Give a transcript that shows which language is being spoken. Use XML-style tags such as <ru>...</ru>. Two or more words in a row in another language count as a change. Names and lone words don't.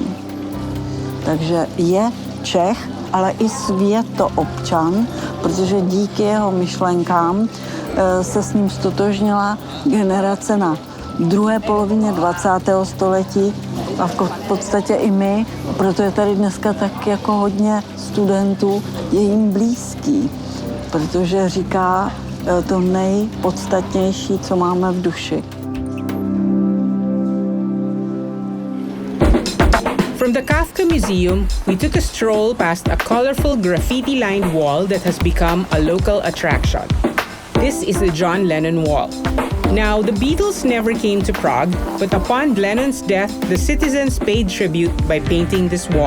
<cs>Takže je Čech, ale i světoobčan, protože díky jeho myšlenkám se s ním stotožnila generace na druhé polovině 20. století a v podstatě i my, proto je tady dneska tak jako hodně studentů, je jim blízký, protože říká to nejpodstatnější, co máme v duši.</cs> <en>From the Kafka Museum, we took a stroll past a colorful graffiti-lined wall that has become a local attraction. This is the John Lennon Wall. Now, the Beatles never came to Prague, but upon Lennon's death, the citizens paid tribute by painting this wall.</en>